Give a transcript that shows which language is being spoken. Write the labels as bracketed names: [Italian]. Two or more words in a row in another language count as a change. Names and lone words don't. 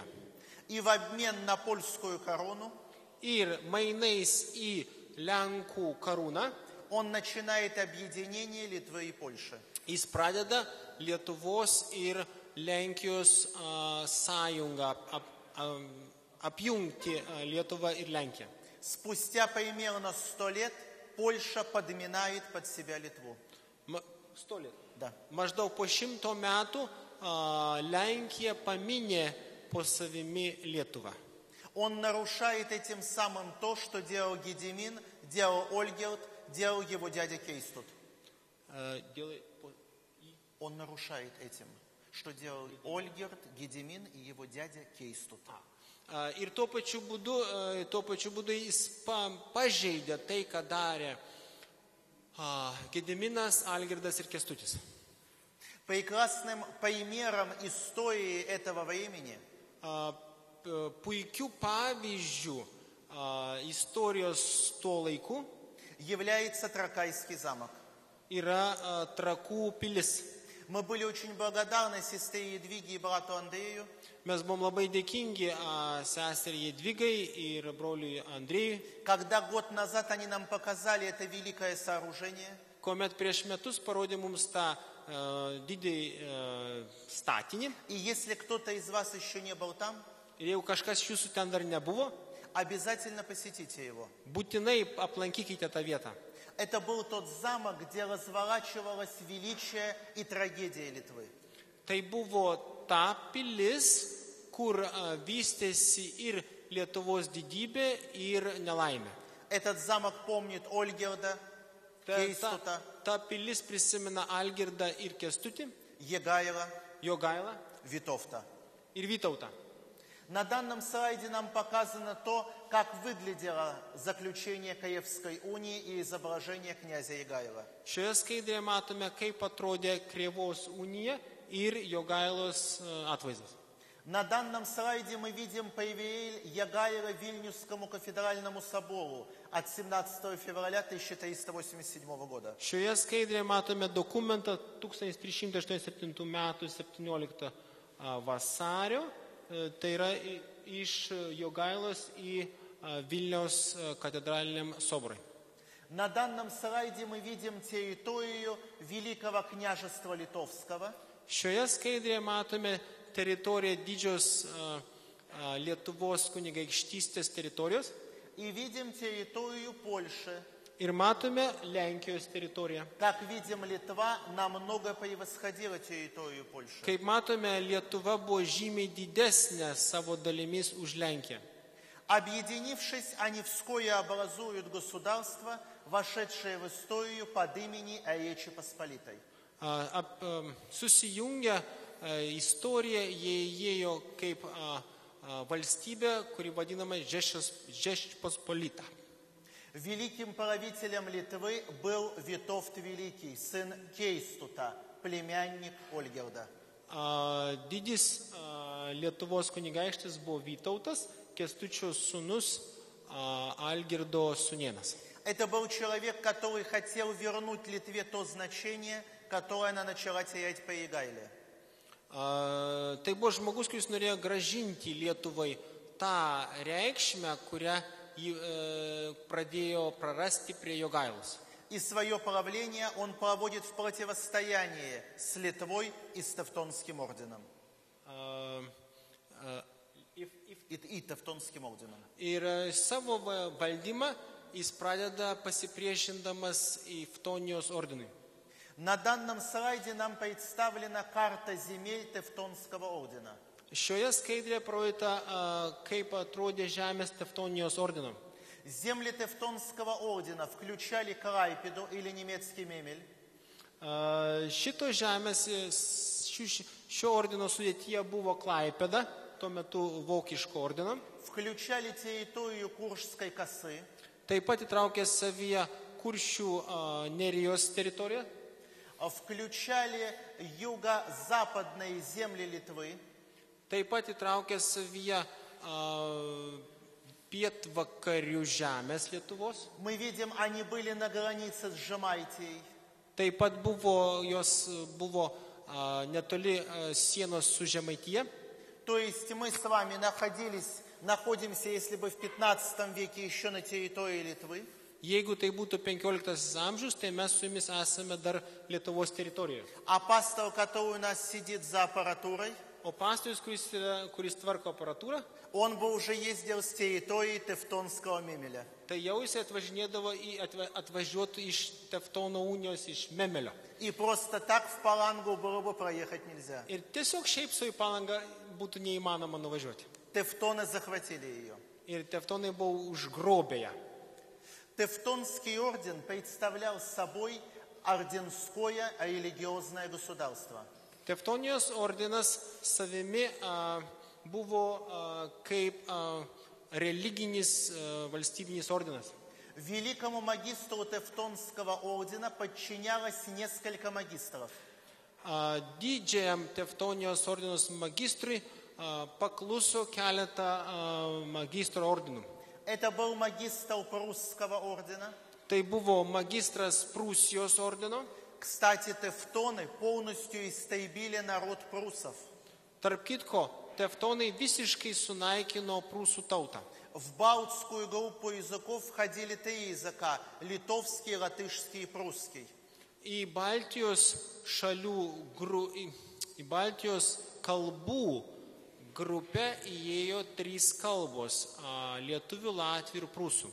[Russian] И в обмен на польскую корону [Lithuanian] Ir mainais į Lenkų karūną [Russian] он начинает объединение Литвы и Польши. [Lithuanian] jis pradeda Lietuvos ir Lenkijos sąjungą apjungti Lietuvą ir Lenkiją. [Russian] Спустя примерно 100 лет Польша подминает под себя Литву. 100 лет. Да. [Lithuanian] Maždaug po 100 metų Lenkija paminė po savimi Lietuvą. [Russian] Он нарушает этим самым то, что делал Гедимин, делал Ольгерд, делал его дядя Кейстут. Он нарушает этим, что делал Ольгерд, Гедимин и его дядя Кейстут. [Lithuanian] Ir tuo pačiu būdu jis pažeidė tai, ką darė Gediminas, Algirdas ir Kęstutis. [Russian] Прекрасным примером истории этого времени [Lithuanian] Puikių pavyzdžių istorijos to laikų [Russian] является Тракайский замок. [Lithuanian] yra Trakų pilis. [Russian] Мы были очень благодарны сестре Едвиге и брату Андрею, [Lithuanian] Mes buvom labai dėkingi seseriai Jadvigai ir broliui Andrėjui, [Russian] когда год назад они нам показали это великое сооружение. [Lithuanian] kuomet prieš metus parodė mums tą didį statinį. [Russian] И если кто-то из вас еще не был там, [Lithuanian] Ir jeigu kažkas iš jūsų ten dar nebuvo, [Russian] обязательно посетите его. [Lithuanian] būtinai aplankykite tą vietą. [Russian] Это был тот замок, где разворачивалось величие и трагедия Литвы. [Lithuanian] Tai buvo ta pilis, kur vystėsi ir Lietuvos didybė, ir nelaimė. [Russian] Этот замок помнит Ольгерда, Кейстута, [Lithuanian] Ta pilis prisimena Algirdą ir Kęstutį, [Russian] Егайла, [Lithuanian] Jogailą [Russian] Витовта. [Lithuanian] ir Vytautą. [Russian] На данном слайде нам показано то, как выглядело заключение Каевской унии и изображение князя Егайла. [Lithuanian] Šioje skaidrėje matome, kaip atrodė Krėvos unija ir Jogailos atvaizdas. [Russian] На данном слайде мы видим привилей Егайла Вильнюсскому кафедральному собору от 17 февраля 1387 года. [Lithuanian] Šioje skaidrėje matome dokumentą 1387 metų 17 vasario, tai yra iš Jogailos į Vilniaus katedraliniam soborui. [Russian] На данном слайде мы видим территорию Великого княжества Литовского. [Lithuanian] Šioje skaidrėje matome teritoriją didžios Lietuvos kunigaikštystės teritorijos [Russian] И видим территорию Польши. [Lithuanian] ir matome Lenkijos teritoriją. [Russian] Как видим, Литва намного превосходила территорию Польши. [Lithuanian] Kaip matome, Lietuva buvo žymiai didesnė savo dalimis už Lenkiją. [Russian] Объединившись, они вскоре образуют государство, вошедшее в историю под именем Речи Посполитой. [Lithuanian] Susijungę istoriją, jie įėjo kaip valstybė, kuri vadinama Žečpospolita. [Russian] Великим правителем Литвы был Витовт Великий, сын Кейстута, племянник Ольгерда. [Lithuanian] Didis Lietuvos kunigaikštis buvo Vytautas, Kęstučio sūnus Algirdo sūnėnas. [Russian] Это был человек, который хотел вернуть Литве то значение, которое она начала терять по Егайле. [Lithuanian] Tai buvo žmogus, kuris norėjo gražinti Lietuvai tą reikšmę, kurią ji pradėjo prarasti prie Jogailos. [Russian] И свое правление он проводит в противостоянии с Литвой и с Тевтонским орденом. И Tevtonskим орденом. [Lithuanian] Ir savo valdymą jis pradeda pasipriešindamas į Tevtonijos ordinui. [Russian] На данном слайде нам представлена карта земель Тевтонского ордена. [Lithuanian] Šioje skaidrėje parodyta, kaip atrodė žemės Tevtonijos ordino. [Russian] Земли Тевтонского ордена включали Клайпеду или немецкий Мемель. [Lithuanian] Šito žemės, šio ordino sudėtyje buvo Klaipėda, tuo metu vokiško ordino. [Russian] Включали территорию Куршской косы. [Lithuanian] Taip pat įtraukė savyje Kuršių Nerijos teritoriją. [Russian] Включали юго-западные земли Литвы. [Lithuanian] Taip pat įtraukė savyje pietvakarių žemės Lietuvos. [Russian] Мы видим, они были на границе с Жемайтией. [Lithuanian] Taip pat jos buvo netoli sienos su Žemaitija. [Russian] То есть мы с вами находимся, если бы в 15 веке еще на территории Литвы. [Lithuanian] Jeigu tai būtų 15 amžius, tai mes su jumis esame dar Lietuvos teritorijoje. [Russian] А пастор, который у нас сидит за аппаратурой, [Lithuanian] O pastorius, kuris tvarko aparatūrą, [Russian] он бы уже ездил с территории Тевтонского Мемеля. [Lithuanian] tai jau jis atvažiuotų iš Tevtono unijos, iš Memelio. [Russian] И просто так в Палангу было бы проехать нельзя. [Lithuanian] Ir tiesiog šiaip su į Palangą būtų neįmanoma nuvažiuoti. [Russian] Тевтоны захватили ее. [Lithuanian] Ir Tevtonai buvo užgrobę ją. [Russian] Тевтонский орден представлял собой орденское религиозное государство. [Lithuanian] Tevtonijos ordinas savimi buvo kaip religinis valstybinis ordinas. [Russian] Великому магистру Тевтонского ордена подчинялось несколько магистров. [Lithuanian] Didžiajam Tevtonijos ordinos magistrui pakluso keletą magistro ordinų. [Russian] Это был магистр Прусского ордена. [Lithuanian] Tai buvo magistras Prūsijos ordino. [Russian] Кстати, тевтоны полностью истребили народ прусов. [Lithuanian] Tarp kitko, Tevtonai visiškai sunaikino Prūsų tautą. [Russian] В балтскую группу языков входили 3 языка – литовский, латышский и прусский. [Lithuanian] Į Baltijos kalbų grupę įėjo 3 kalbos – lietuvių, latvių ir prūsų.